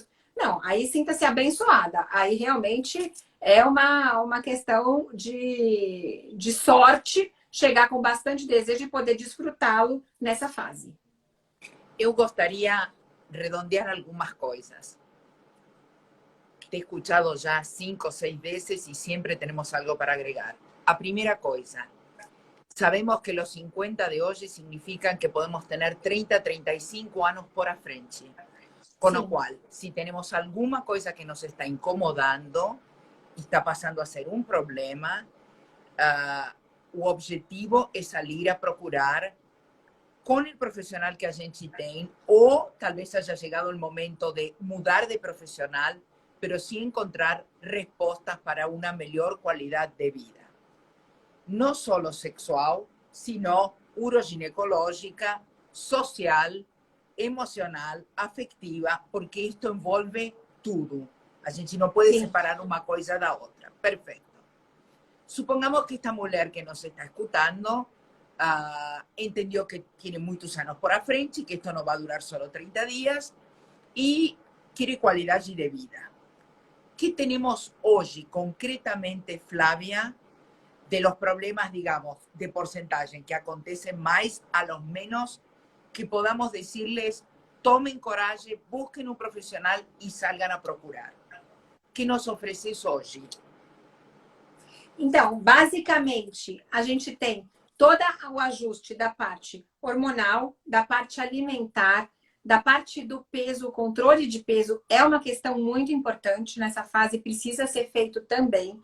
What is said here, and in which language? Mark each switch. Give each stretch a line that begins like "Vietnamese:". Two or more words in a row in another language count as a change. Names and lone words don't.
Portuguese: Não, aí sinta-se abençoada. Aí realmente é uma questão de sorte chegar com bastante desejo e poder desfrutá-lo nessa fase. Eu gostaria de redondear algumas coisas.
Spanish: Te he escuchado ya 5 o 6 veces y siempre tenemos algo para agregar. A primera cosa, sabemos que los 50 de hoy significan que podemos tener 30, 35 años por frente. Con lo cual, si tenemos alguna cosa que nos está incomodando y está pasando a ser un problema, o objetivo es salir a procurar con el profesional que
Portuguese: a gente tem,
Spanish: o tal vez haya llegado el momento de mudar de profesional, pero sí encontrar respuestas para una mejor calidad de vida. No solo sexual, sino uroginecológica, social, emocional, afectiva, porque esto
Portuguese: envolve tudo. A gente não pode separar uma coisa da outra.
Spanish: Perfeito. Supongamos que esta mulher que nos está escutando entendió que tiene muchos años por frente, que esto no va a durar solo 30 días y quiere calidad de vida. ¿Qué tenemos hoy concretamente, Flavia, de los problemas, digamos, de porcentaje que acontecen más a los menos, que podamos decirles, tomen coraje, busquen un profesional y salgan a procurar?
Portuguese: ¿Qué nos ofereces hoje? Então, basicamente, a gente tem todo o ajuste da parte hormonal, da parte alimentar, da parte do peso, o controle de peso é uma questão muito importante nessa fase, precisa ser feito também.